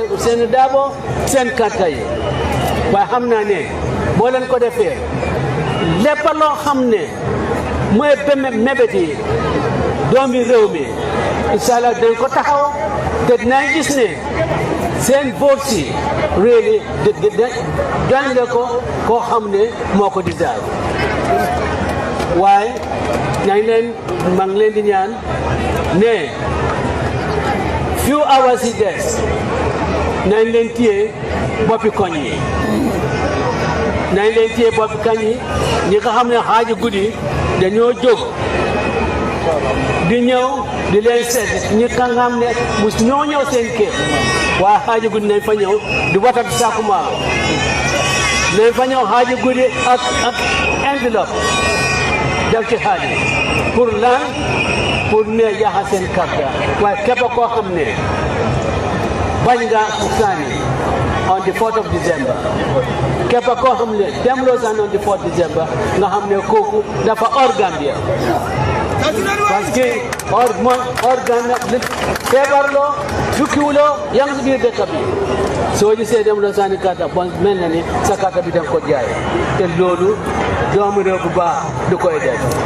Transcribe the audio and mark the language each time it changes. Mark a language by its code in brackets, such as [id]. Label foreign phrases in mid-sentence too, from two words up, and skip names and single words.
[wo] Ousainou Darboe seen kàrta yi waaye xam naa ne boo leen ko defee lépp loo xam ne mooy mébét yi doomi réew mi inshallah dañ ko taxaw te dinañ gis ne seen vote si really dañ la ko koo xam ne moo ko deserve waaye maa ngi leen di ñaan ne [en] few hours [wo] yi des nañ leen téye boppi koñ yi ñi nga xam ne xaaju guddi dañoo jóg di ñëw di leen seet ñi nga xam ne mus ñoo ñëw seen kër waaye xaaju guddi nañ fa ñëw di watatu saaku maalo nañ fa ñëw xaaju guddi ak enveloppe def ci xaalis pour lan pour ne yaxa seen carte waaye képp koo xam ne bañ nga sànni [en] on the 4th of December [wo] képp koo xam ne demloo sànni [en] on the 4th December [wo] nga xam ne kooku dafa [fr] hors Gambia parce que hors Gambia [wo] feebarloo tukkiwuloo yaa ngi si biir dëkk bi soo gisee demloo sànni carte bon mel na ni sa carte bi danga ko jaay te loolu doomu réew bu baax du koy def